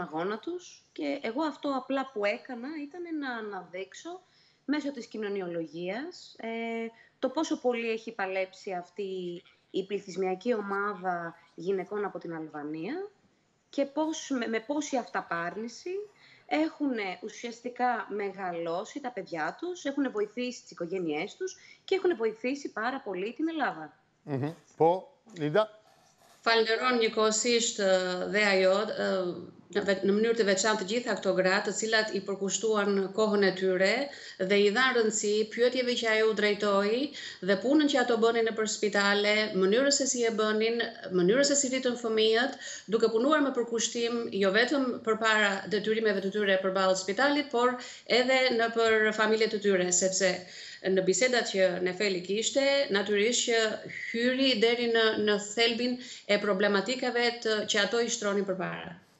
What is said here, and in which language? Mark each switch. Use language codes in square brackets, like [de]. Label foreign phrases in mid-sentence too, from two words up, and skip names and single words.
[el] αγώνα τους και εγώ αυτό απλά που έκανα ήταν να αναδείξω μέσω της κοινωνιολογίας το πόσο πολύ έχει παλέψει αυτή η πληθυσμιακή ομάδα γυναικών από την Αλβανία και με πόση αυταπάρνηση έχουν ουσιαστικά μεγαλώσει τα παιδιά τους, έχουν βοηθήσει τις οικογένειές τους και έχουν βοηθήσει πάρα πολύ την Ελλάδα. [sq] Po, Nilda? Falenderon njëkohësisht dhe ajo në mënyrë të veçantë të gjitha këto gra, të cilat i përkushtuan kohën e tyre dhe i dhanë rëndësi pyetjeve që ajo u drejtoi dhe punën që ato bënin nëpër spitale, mënyrës se si e bënin, mënyrës se si rritën fëmijët, duke punuar me përkushtim jo vetëm përpara detyrimeve të tyre përballë spitalit, por edhe nëpër familjet të tyre, sepse në bisedat që Nefeli kishte, natyrisht që hyri deri në thelbin e problematikave që ato i shtronin përpara.